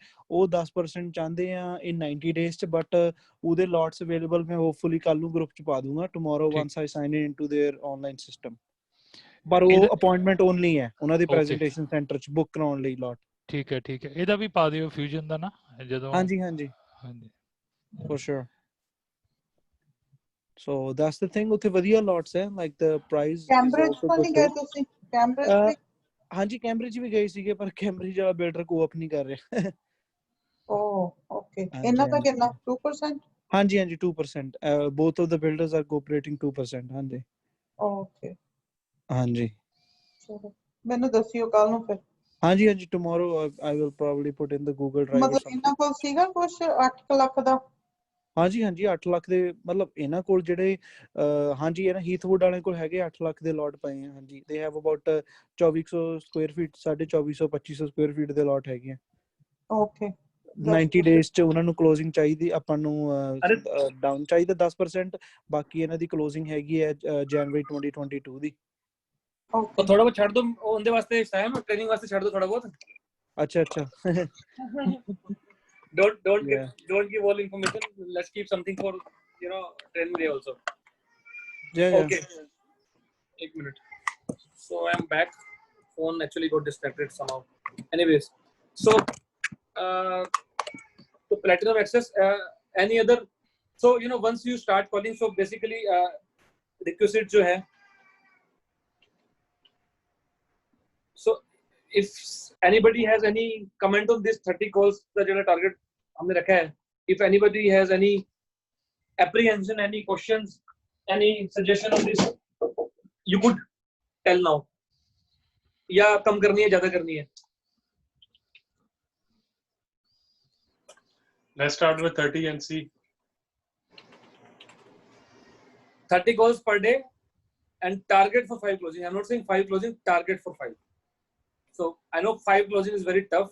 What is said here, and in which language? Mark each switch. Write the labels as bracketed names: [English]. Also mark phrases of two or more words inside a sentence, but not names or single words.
[Punjabi] ਉਹ 10% ਚਾਹੁੰਦੇ ਆ [English] in 90 days [Punjabi] ਚ, ਬਟ ਉਹਦੇ [English] lots available [Punjabi] ਮੈਂ ਹੋਪਫੁਲੀ ਕੱਲ ਨੂੰ ਗਰੁੱਪ ਚ ਪਾ ਦੂੰਗਾ [English] tomorrow once I sign it into their online system. [Punjabi] ਪਰ ਉਹ [English] appointment only [Punjabi] ਹੈ, ਉਹਨਾਂ ਦੇ [English] presentation centre [Punjabi] ਚ ਬੁੱਕ ਕਰਾਉਣ ਲਈ ਲੋਟ. ਠੀਕ ਹੈ ਇਹਦਾ ਵੀ ਪਾ ਦਿਓ ਫਿਊਜ਼ਨ ਦਾ ਨਾ ਜਦੋਂ. [English] ਹਾਂਜੀ for sure. So that's the thing. [Punjabi] ਉੱਥੇ ਵਧੀਆ ਲੋਟਸ ਹੈ, [English] like the price is also good. [Punjabi] ਗਏ ਤੁਸੀਂ ਕੈਂਬਰਿਜ? ਹਾਂਜੀ, ਕੈਂਬਰਿਜ ਵੀ ਗਏ ਸੀਗੇ, ਪਰ ਕੈਂਬਰਿਜ ਵਾਲਾ ਬਿਲਡਰ ਕੋਆਪ ਨਹੀਂ ਕਰ ਰਿਹਾ. ਓਕੇ, ਇਹਨਾਂ ਦਾ ਕਿੰਨਾ? 2%? ਹਾਂਜੀ 2%. [English] both of the builders are cooperating 2%. [Punjabi] ਹਾਂਜੀ ਓਕੇ, ਹਾਂਜੀ. ਚਲੋ ਮੈਨੂੰ ਦੱਸਿਓ ਕੱਲ ਨੂੰ ਫਿਰ. [English] ਹਾਂਜੀ tomorrow I will probably put in the Google Drive or something. [Punjabi] ਮਤਲਬ ਇਹਨਾਂ ਕੋਲ ਸੀਗਾ ਕੁਝ 8 ਲੱਖ ਦਾ? ਹਾਂਜੀ ਹਾਂਜੀ 8 ਲੱਖ ਦੇ ਮਤਲਬ ਇਹਨਾਂ ਕੋਲ ਜਿਹੜੇ ਹਾਂਜੀ ਇਹਨਾਂ ਹੀਥਵੁੱਡ ਵਾਲਿਆਂ ਕੋਲ ਹੈਗੇ 8 ਲੱਖ ਦੇ ਲੋਟ ਪਏ ਆ ਹਾਂਜੀ [English] they have about 2400 square feet 2400 2500 square feet [Punjabi] ਦੇ ਲੋਟ ਹੈਗੇ ਆ ਓਕੇ 90 ਡੇਜ਼ ਚ ਉਹਨਾਂ ਨੂੰ ਕਲੋਜ਼ਿੰਗ ਚਾਹੀਦੀ ਆਪਾਂ ਨੂੰ ਡਾਊਨ ਚਾਹੀਦਾ 10% ਬਾਕੀ ਇਹਨਾਂ ਦੀ ਕਲੋਜ਼ਿੰਗ ਹੈਗੀ ਹੈ ਜਨਵਰੀ 2022 ਦੀ ਓਕੇ ਥੋੜਾ ਬਹੁਤ ਛੱਡ ਦੋ ਉਹਦੇ ਵਾਸਤੇ [English] time training [Punjabi] ਵਾਸਤੇ ਛੱਡ ਦੋ ਥੋੜਾ ਬਹੁਤ ਅੱਛਾ ਅੱਛਾ [English] don't give all information. Let's keep something for training day also. yeah Okay. 1 minute. So I'm back. Phone actually got distracted somehow. Anyways, so to Platinum Access, any other? So once you start calling, so basically requisite [Hindi] जो है. [English] So if anybody has any comment on this 30 calls [Hindi] का जो target हमने रखा है, [English] if anybody has any apprehension, any questions, any suggestion on this, you could tell now. [Hindi] या कम करनी है ज़्यादा करनी है? [English] Let's start with 30 and see. 30 calls per day and target for 5 closing. I'm not saying 5 closing, target for 5. So I know 5 closing is very tough.